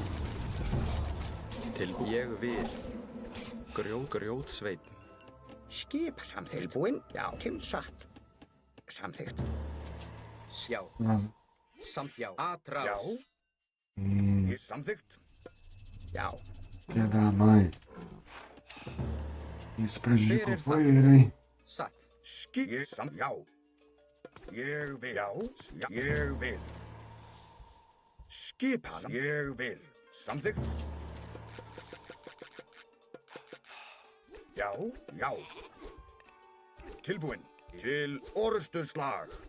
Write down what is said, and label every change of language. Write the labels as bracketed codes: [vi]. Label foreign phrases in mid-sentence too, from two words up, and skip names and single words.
[is] Ég vil. Grjótsveinn. Skip samþykkt. Já, satt. Samþykkt. Sjá, já, atrás. já, ég samþykkt. Já, [pt] Filha da mãe. Isso prejudicou foi ele, hein? [is] Satt, Já, ég vil. Já, ég vil. Skipan, ég vil. Samþykkt. Já, já. Tilbúin. Til orustuslag.